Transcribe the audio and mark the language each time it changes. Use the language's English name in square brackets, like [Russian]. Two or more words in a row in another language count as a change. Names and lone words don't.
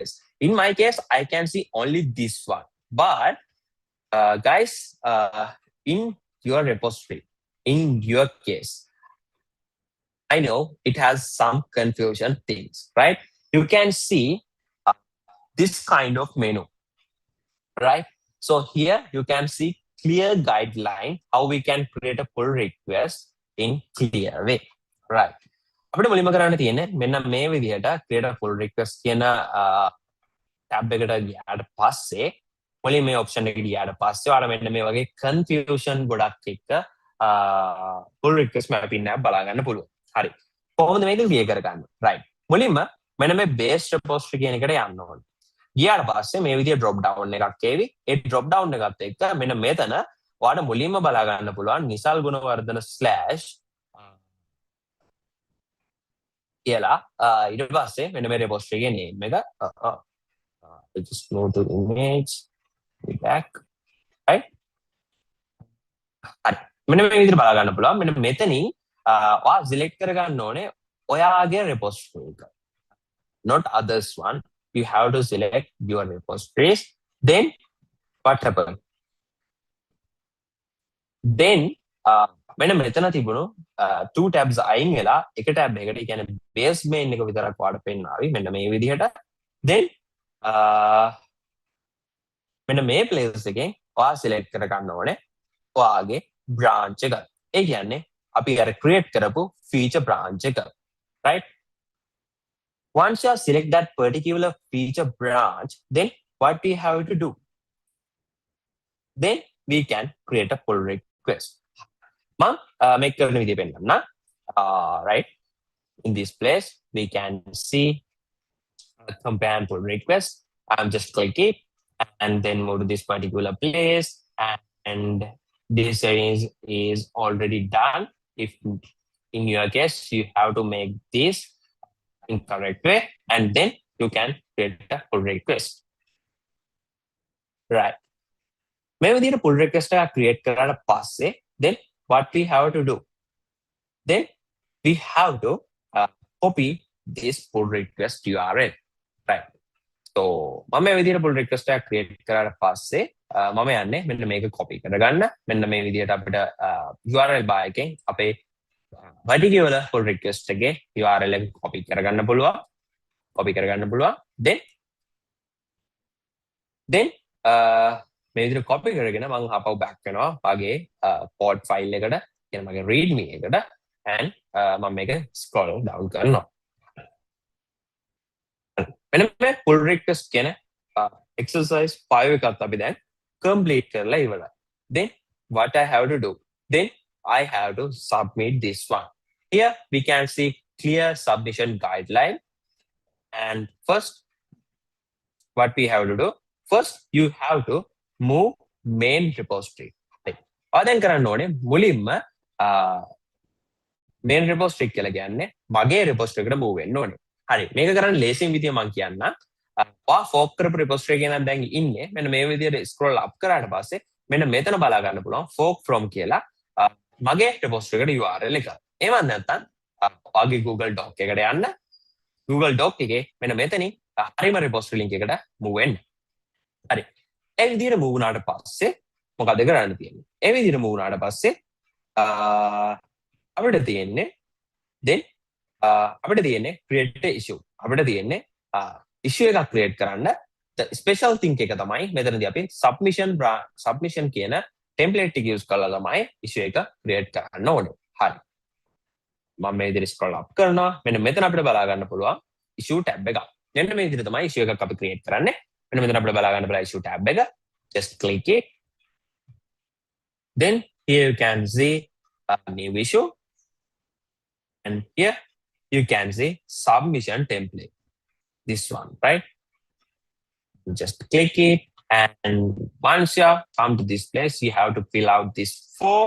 [English] In my case, I can see only this one. But guys, in your repository, in your case, I know it has some confusion things, right? You can see this kind of menu, right? So here you can see clear guideline how we can create a pull request in clear way, right? [Sinhala] අපිට මුලින්ම කරන්න තියෙන්නේ මෙන්න මේ විදිහට [English] create a pull request [Sinhala] කියන tab එකට ගියාට පස්සේ මුලින් මේ option එකට ගියාට පස්සේ ඔයාලා මෙන්න මේ වගේ confusion ගොඩක් එක්ක [English] pull request mapping [Sinhala] එක බලා ගන්න පුළුවන්. හරි. කොහොමද මේක clear කරගන්නේ? right. මුලින්ම මෙන්න මේ [English] base repository [Sinhala] කියන එකට යන්න ඕනේ. ගියාට පස්සේ මේ විදිය [English] drop down [Sinhala] එකක් ඒවි. ඒ [English] drop down [Sinhala] එකත් එක්ක මෙන්න මෙතන ඔයාලට මුලින්ම බලා ගන්න පුළුවන් නිසල් ගුණවර්ධන / කියලා ඊට පස්සේ මෙන්න මේ repository එකේ name එක [English] I just move to image back right [Sinhala] හරි මෙන්න මේ විදිහට බලා ගන්න පුළුවන් මෙන්න මෙතනින් ඔයා select කරගන්න ඕනේ ඔයාගේ repository එක [English] not others one you have to select your repositories then what happen then [Sinhala] මෙන්න මෙතන තිබුණු [English] two tabs [Sinhala] අයින් වෙලා එක tab එකකට කියන්නේ [English] base main [Sinhala] එක විතරක් වාඩ පෙන්නාවි මෙන්න මේ විදිහට then මෙන්න මේ place එකෙන් ඔයා select කරගන්න ඕනේ ඔයාගේ branch එක ඒ කියන්නේ අපි අර create කරපු [English] feature branch [Sinhala] එක [English] right once you select that particular feature branch then what we have to do then we can create a pull request make [Sinhala] කරන විදිය පෙන්නන්න [English] right in this place we can see compare and pull request I'm just click it and then move to this particular place and this is already done if in your case you have to make this in correct way and then you can create a pull request [Sinhala] right මේ විදිහට [English] pull request [Sinhala] එක create කරාට පස්සේ [English] then what we have to do then we have to copy this pull request URL right so [Sinhala] මම මේ විදිහට [English] pull request [Sinhala] එක create කරාට පස්සේ මම යන්නේ මෙන්න මේක copy කරගන්න මෙන්න මේ විදිහට අපිට [English] URL bar [Sinhala] එකෙන් අපේ [English] particular pull request [Sinhala] එකේ URL එක copy කරගන්න පුළුවන් then මේ විදිහට copy කරගෙන මම ආපහු back වෙනවා මගේ [English] pod file [Sinhala] එකට කියන මගේ readme එකට and මම මේක [English] scroll down [Sinhala] කරනවා මෙන්න මේ pull request කියන exercise 5 එකත් අපි දැන් complete කරලා ඉවරයි [English] then what I have to do then I have to submit this one here we can see clear submission guideline and first what we have to do? First, you have to move main repository. [Sinhala] Then කරන්න ඕනේ මුලින්ම [English] main repository [Sinhala] කියලා කියන්නේ මගේ repository එකට move වෙන්න ඕනේ. හරි. මේක කරන්න ලේසියෙන් විදිය මම කියන්නම්. fork කරපු repository එකේ නම් දැන් ඉන්නේ. මෙන්න මේ විදියට [English] scroll up [Sinhala] කරාට පස්සේ මෙන්න මෙතන බලා ගන්න පුළුවන් [English] fork from [Sinhala] කියලා මගේ repository එකට URL එක. එහෙම නැත්නම් ඔයාගේ [English] Google Doc [Sinhala] එකට යන්න. [English] Google Doc [Sinhala] එකේ මෙන්න මෙතනින් හරිම [English] repository link [Sinhala] එකට move වෙන්න. හරි. ඒ විදියට move වුණාට පස්සේ මොකද කරන්න තියෙන්නේ? ඒ විදියට move වුණාට පස්සේ අපිට තියෙන්නේ then අපිට තියෙන්නේ [English] create a issue. [Sinhala] අපිට තියෙන්නේ issue එකක් create කරන්න [English] the special thing [Sinhala] එක තමයි මෙතනදී අපි submission කියන template එක use කරලා තමයි issue එක create කරන්න ඕනේ. හරි. මම මේ විදිහට [English] scroll up [Sinhala] කරනවා. මෙන්න මෙතන අපිට බලා ගන්න පුළුවන් [English] issue tab [Sinhala] එක. මෙන්න මේ විදිහට තමයි issue එකක් අපි create කරන්නේ. මෙන්න මෙතන අපිට බලා ගන්න පුළුවන් [English] issue tab [Sinhala] එක. [English] Just click it. Then here you can see a new issue. And here you can see submission template. This one, right? Just click it. And once you come to this place, you have to fill out this form.